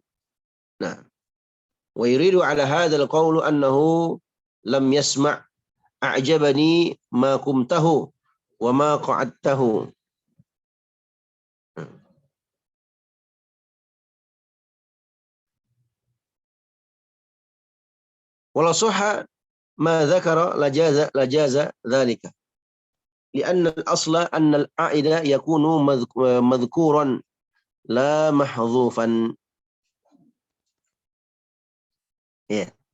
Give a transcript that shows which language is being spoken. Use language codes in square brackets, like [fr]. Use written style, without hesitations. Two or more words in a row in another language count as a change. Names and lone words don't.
[ar] Nah, ويرد على هذا القول أنه لم يسمع أعجبني ما قمته وما قعدته. ولا صح ما ذكر لجاز ذلك. لأن الأصل أن العائد يكون مذكورا لا محذوفا. Ya.